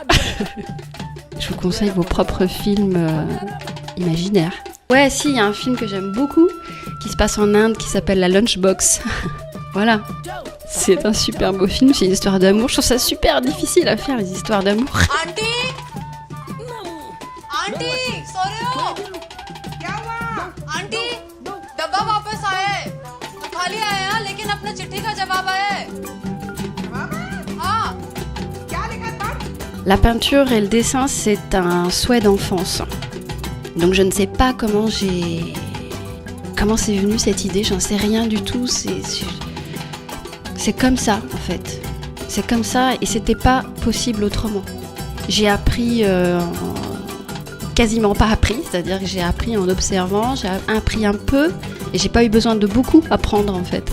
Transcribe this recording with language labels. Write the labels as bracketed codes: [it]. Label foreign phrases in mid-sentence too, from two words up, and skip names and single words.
[fr] Je vous conseille vos propres films imaginaires. Ouais, si, il y a un film que j'aime beaucoup qui se passe en Inde qui s'appelle La Lunchbox. Voilà. C'est un super beau film, c'est une histoire d'amour. Je trouve ça super difficile à faire, les histoires d'amour. [en] Auntie, sorry [hi] हो? क्या हुआ? Auntie, डब्बा वापस आया है. खाली आया है, लेकिन अपना चिट्ठी का जवाब आया है. हाँ. क्या लिखा था? [fr] La peinture et le dessin, c'est un souhait d'enfance. Donc je ne sais pas comment c'est venu cette idée, j'en sais rien du tout. C'est comme ça en fait. C'est comme ça et c'était pas possible autrement. J'ai appris, quasiment pas appris, c'est-à-dire que j'ai appris en observant, j'ai appris un peu et j'ai pas eu besoin de beaucoup apprendre en fait.